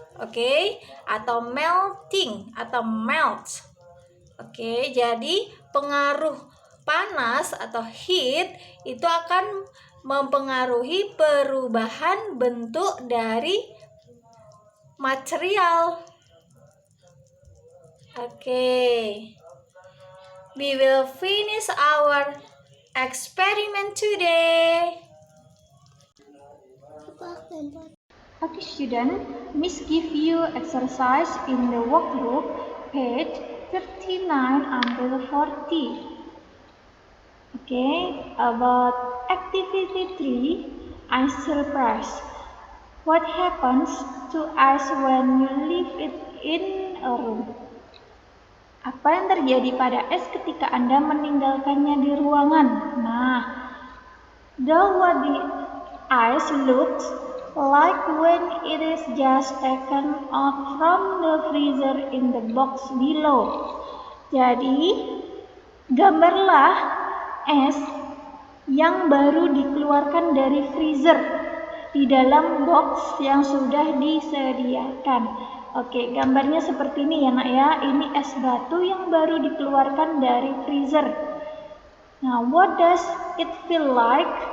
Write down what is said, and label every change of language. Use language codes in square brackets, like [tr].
[id] Oke, atau melting atau melt. Oke, jadi pengaruh panas atau heat itu akan mempengaruhi perubahan bentuk dari material. Oke. [en] We will finish our experiment today. Okay, student, Miss give you exercise in the workbook, page 39 until 40. Okay, about activity 3, ice surprise. What happens to ice when you leave it in a room? [id] Apa yang terjadi pada es ketika Anda meninggalkannya di ruangan? [en] Nah, what the ice looks like when it is just taken out from the freezer in the box below. [id] Jadi, gambarlah es yang baru dikeluarkan dari freezer di dalam box yang sudah disediakan. Oke, gambarnya seperti ini ya nak ya. Ini es batu yang baru dikeluarkan dari freezer. [en] Nah, what does it feel like?